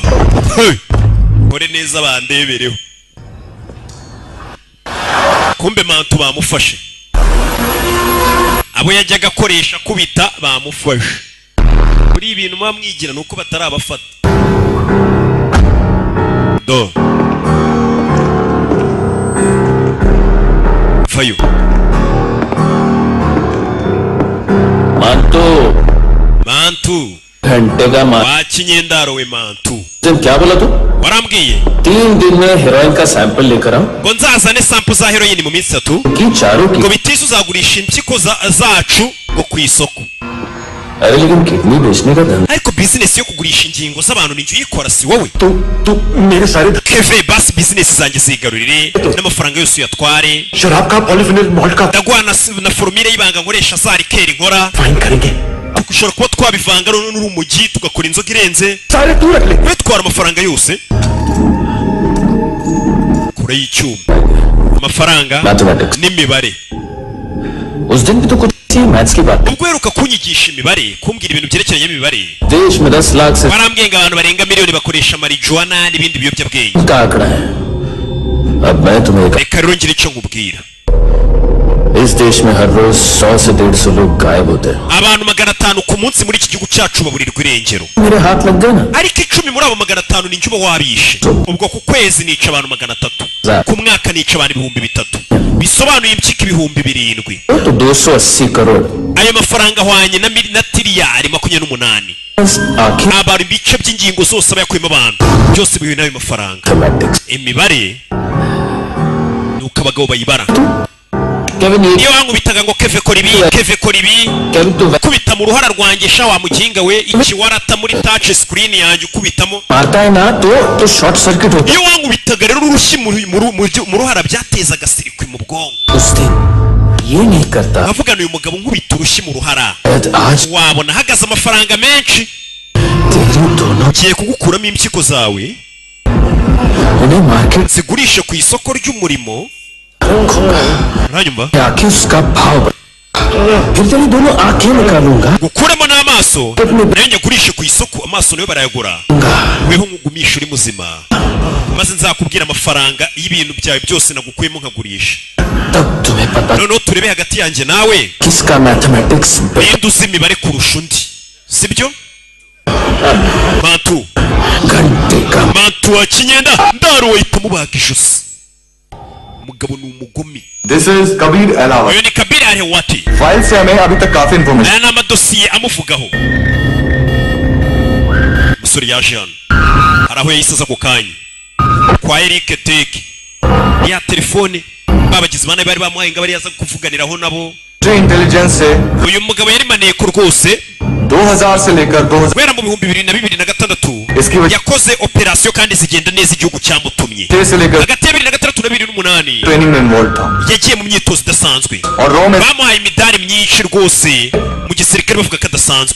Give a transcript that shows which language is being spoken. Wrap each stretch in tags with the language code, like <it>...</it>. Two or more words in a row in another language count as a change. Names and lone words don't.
<rw>Ore neza bandebereho, kumbe mantu bamufashe, abo yajyaga akoresha kubita bamufashe. Muri ibintu mwamwigira nuko batarabafata do. Fayo Mantu</rw> <hi>घंटे का</hi> <rw>wakinyendaro we Mantu.</rw> <hi>क्या बोला तू?</hi> <rw>warambwiye</rw> <hi>3 दिन में हेरोइन का सैंपल लेकर आओ</hi> <rw>ngo nzazane sample za heroin mu minsi 3</rw> <hi>कि चारों की</hi> <rw>ngo bitise uzagurisha impyiko zacu ngo ku isoko.</rw> <hi>अरे लेकिन किडनी बेचने का धंधा</hi> <rw>ariko business yo kugurisha ingingo z'abantu ni uyikora si wowe?</rw> <hi>तू मेरे सारे</hi> <rw>Keve basi business zanjye zigarurire n'amafaranga yose uyatware.</rw> <hi>शराब का</hi> <en>polyphenol malt</en> <hi>का</hi> <rw>ndaguha na formule y'ibanga nkoresha za rikeri nkora.</rw> <hi>फाइन करेंगे</hi> <rw>ushobora kuba twabivanga n'urumogi tugakora inzoga irenze.</rw> <hi>सारे तू रख ले</hi> <rw>twitwara amafaranga yose kure y'icyuma amafaranga n'imibare.</rw> <hi>उस दिन भी तो कुछ मैथ्स की बात</hi> <rw>ubwo heruka kunyigisha imibare kumbwira ibintu byerekeranye n'imibare.</rw> <hi>देश में 10 लाख से</hi> <rw>warambwiye ngo abantu barenga miliyoni bakoresha marijuana n'ibindi biyobyabwenge.</rw> <hi>का आंकड़ा है अब मैं तुम्हें</hi> <rw>reka rero ngire icyo nkubwira.</rw> <hi>इस देश में हर रोज 100 से 150 लोग गायब होते हैं</hi> <rw>abantu 500 ku munsi muri iki gihugu cyacu baburirwa irengero.</rw> <hi>मेरे हाथ लग गए ना</hi> <rw>ariko 10 muri abo 500 ni njye uba wabishe. ubwo ku kwezi nica abantu 300, ku mwaka nica abantu 3,000, bisobanuye impyiko 7,000.</rw> <hi>तो 280 करोड़</hi> <rw>ayo mafaranga ahwanye na tiriyari 28.</rw> <hi>आखिर</hi> <rw>abantu ibice by'ingingo zose bayakuyemo abantu byose bihuye n'ayo mafaranga.</rw> <hi>मैथमेटिक्स</hi> <rw>imibare nuko abagabo bayibara.</rw> <hi>केविन ये</hi> <rw>niyo wankubitaga ngo keve kora ibi</rw> <hi>केविन तू</hi> <rw>kubita mu ruhara rwanjye sha wa muginga we ikiwarata muri</rw> <en>touch screen</en> <rw>yanjye ukubitamo.</rw> <hi>मारता है ना तो</hi> <en>short circuit</en> <hi>होता</hi> <rw>iyo wankubitaga rero urushyi mu ruhara byatezaga sirikwi mu bwonko.</rw> <hi>उस दिन ये नहीं करता</hi> <rw>avugana uyu mugabo nkubita urushyi mu ruhara</rw> <hi>आज</hi> <rw>wabona hagaze amafaranga menshi.</rw> <hi>तेरी दोनों</hi> <rw>ngiye kugukuramo impyiko zawe</rw> <hi>उन्हें मार्केट</hi> <rw>zigurishe ku isoko ry'umurimo. uranyumva?</rw> <hi>आके उसका भाव फिर तेरी दोनों आंखें निकालूंगा</hi> <rw>gukuremo n'amaso nayo nyagurishe ku isoko, amaso nayo barayagura. weho nkugumisha uri muzima maze nzakubwira amafaranga y'ibintu byawe byose nagukuyemo nkagurisha.</rw> <hi>तब तुम्हें पता</hi> <rw>noneho turebe hagati yanjye nawe</rw> <hi>किसका मैथमेटिक्स</hi> <rw>ninde uzi imibare kurusha undi, sibyo? Mantu</rw> <hi>घंटे का</hi> <rw>Mantu wa kinyenda ndaro wahita mubaga ijosi. umugabo ni umugome.</rw> <en>This is Kabir Alawa.</en> <rw>uyu ni Kabiri Alewati.</rw> <hi>फाइल से हमें अभी तक काफी इंफॉर्मेशन</hi> <rw>aya ni amadosiye amuvugaho. umusore yaje hano hari aho yahise aza ako kanya kwa Eric Teki ya telefone babagize bana bari bamuhaye ngo bari yaza kuvuganiraho nabo.</rw> <hi>इंटेलिजेंस से</hi> <rw>uyu mugabo yari maneko rwose</rw> <hi>2000 से लेकर 2000</hi> <rw>guhera mu 2026 yakoze operasiyo kandi zigenda neza igihugu cyamutumye hagati ya 2006 na 2008</rw> <hi>ट्रेनिंग में इन्वॉल्व था</hi> <rw>yagiye mu myitozo idasanzwe</rw> <hi>और रॉ में</hi> <rw>bamuhaye imidari myinshi rwose mu gisirikare bavuga ko adasanzwe</rw>